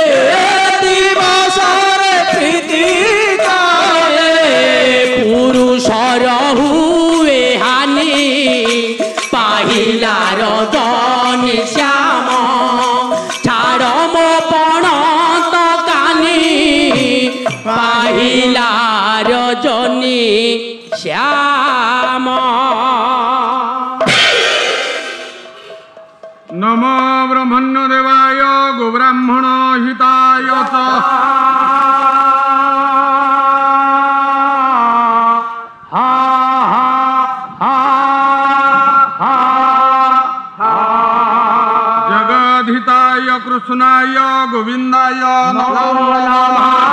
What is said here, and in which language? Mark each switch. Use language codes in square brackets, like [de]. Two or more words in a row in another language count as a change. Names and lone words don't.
[or] ଦିବସରେ ପ୍ରୀତି କଲେ ପୁରୁଷର ହୁଏ ହାନି ପାହିଲା ରଜନୀ ଶ୍ୟାମ ଛାଡ଼ ମୋ ପଣ ତ କାନି ପାହିଲା ରଜନୀ ଶ୍ୟାମ। [sa] नमो ब्रह्मण्य देवाय गोब्राह्मण हिताय च जगद्हिताय कृष्णाय गोविन्दाय नमो नमः।